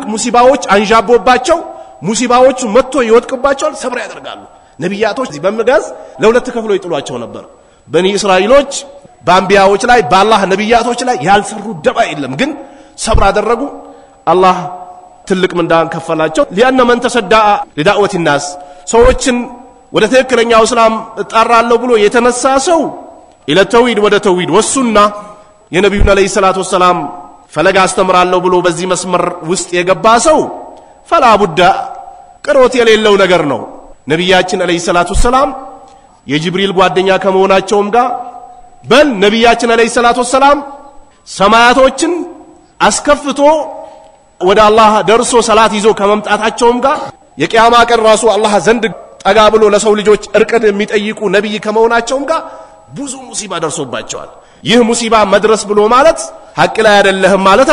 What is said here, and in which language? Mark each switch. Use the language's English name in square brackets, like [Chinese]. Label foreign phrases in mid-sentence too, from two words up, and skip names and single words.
[Amharic] ሙሲባዎች አንዣቦባቸው ሙሲባዎቹ መጥቶ ይወድቅባቸዋል ሰብር ያደርጋሉ ነብያቶች በመጋዝ ለሁለት ከፍሎ ይጥሏቸው ነበር በኒ እስራኤሎች በአንቢያዎች ላይ በአላህ ነብያቶች ላይ ያልሰሩ ደባ የለም ግን ሰብር አደረጉ አላህ ትልቅ ምንዳን ከፈላቸው [Arabic] لأن من تصدع لدعوة [Amharic] الناس ሰዎችን ወደ ትክክለኛው እስላም እጣራለሁ ብሎ የተነሳ ሰው [Arabic] إلى التوحيد [Amharic] ወደ ተውሂድ ወሱና የነብዩን [Arabic] عليه الصلاة والسلام [Amharic] ፈለጋ አስተምራለሁ ብሎ በዚህ መስመር ውስጥ የገባ ሰው [Arabic] فلا بد [Amharic] ቅሮት የሌለው ነገር ነው ነብያችን [Arabic] عليه الصلاة والسلام [Amharic] የጅብሪል ጓደኛ ከመሆናቸውም ጋር በል ነብያችን [Arabic] عليه الصلاة والسلام [Amharic] ሰማያቶችን አስከፍቶ ወደ አላህ ደርሶ ሰላት ይዞ ከመምጣታቸውም ጋር የቂያማ ቀን ራሱ አላህ ዘንድ ጠጋ ብሎ ለሰው ልጆች እርቅን የሚጠይቁ ነብይ ከመሆናቸውም ጋር ብዙ ሙሲባ ደርሶባቸዋል ይህ ሙሲባ መድረስ ብሎ ማለት ሐቅ ላይ አይደለህም ማለት